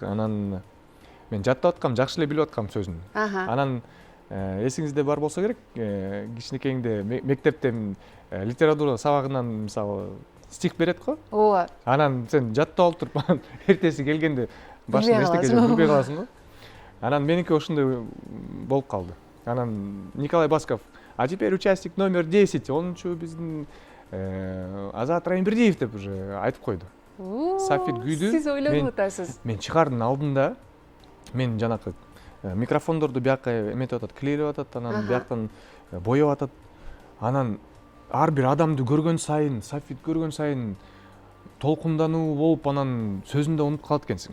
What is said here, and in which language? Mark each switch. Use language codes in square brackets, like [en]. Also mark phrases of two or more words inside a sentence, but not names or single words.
[ky] Анан мен жаттап аткам, жакшы эле билип аткам сөзүн. Анан эсиңизде бар болсо керек, кичинекейиңде мектепте литература сабагынан мисалы стих берет го. Ооба. Анан сен жаттап алып туруп, анан эртеси келгенде башыңда эчтеке жок, билбей каласың го. Анан меники ошондой болуп калды. Анан Николай Басков, [ru] а теперь участник номер 10, [ky] 10-чу биздин Азат Райымбердиев деп уже айтып койду. Сафит күйдү. Сиз ойлонуп атасыз. Мен чыгаардын алдында мен жанакы микрофондорду бияка эметип атат, клейлеп атат, анан бияктан боеп атат. Анан ар бир адамды көргөн сайын, Сафит көргөн сайын толкундануу болуп, анан сөзүндө унутуп калат экенсиң.